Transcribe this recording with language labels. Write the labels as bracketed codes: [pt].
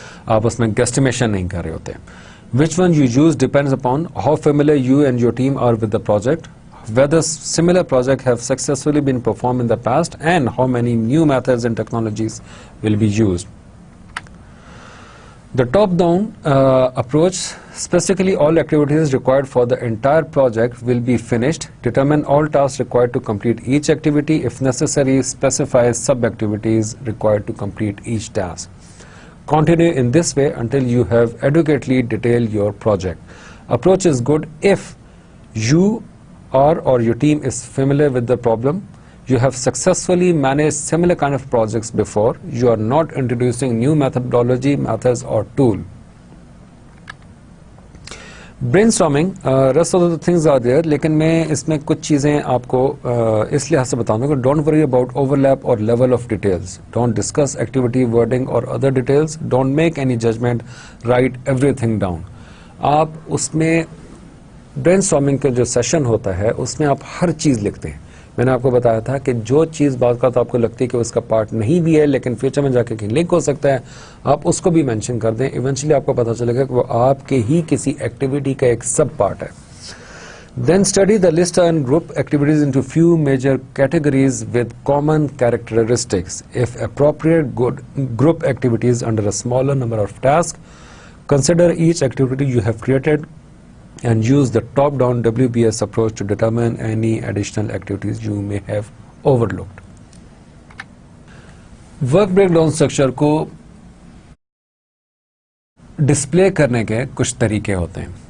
[hi] आप उसमें गेस्टिमेशन नहीं कर रहे होते. Which one you use depends upon how familiar you and your team are with the project, [en] whether similar projects have successfully been performed in the past and how many new methods and technologies will be used. The top-down approach, specifically all activities required for the entire project will be finished. Determine all tasks required to complete each activity. If necessary, specify sub-activities required to complete each task. Continue in this way until you have adequately detailed your project. Approach is good if you or your team is familiar with the problem. You have successfully managed similar kind of projects before. You are not introducing new methodology, methods or tool. Brainstorming, rest of the things are there, [hi] लेकिन मैं इसमें कुछ चीज़ें आपको इस लिहाज से बताऊंगा कि [en] don't worry about overlap or level of details. Don't discuss activity, wording or other details. Don't make any judgment. Write everything down. [hi] आप उसमें ब्रेनस्टॉर्मिंग का जो सेशन होता है उसमें आप हर चीज़ लिखते हैं. मैंने आपको बताया था कि जो चीज़ बात का तो आपको लगती है कि उसका पार्ट नहीं भी है लेकिन फ्यूचर में जाके कहीं लिंक हो सकता है, आप उसको भी मेंशन कर दें. इवेंचुअली आपको पता चलेगा कि वो आपके ही किसी एक्टिविटी का एक सब पार्ट है. [en] Then study the list and group activities into few major categories with common characteristics. If appropriate, group activities under a smaller number of task. Consider each activity you have created and use the top-down WBS approach to determine any additional activities you may have overlooked. [hi] Work breakdown structure को display करने के कुछ तरीके होते हैं.